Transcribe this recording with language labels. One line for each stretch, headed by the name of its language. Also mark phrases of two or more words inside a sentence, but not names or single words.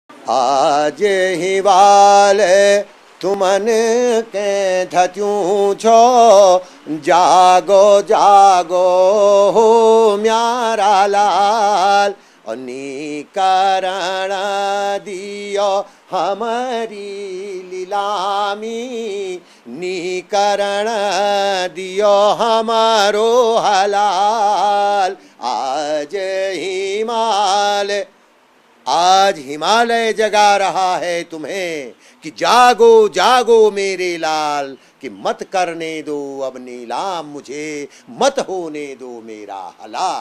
Garhwali: आज हिवाल तुमन के धत्यूं छो, जागो जागो हो म्यारा लाल, निकरण दियो हमारी लीलामी, निकरण दियो हमारो हलाल।
Hindi: आज हिमालय जगा रहा है तुम्हें कि जागो जागो मेरे लाल, कि मत करने दो अब नीलाम मुझे, मत होने दो मेरा हलाल।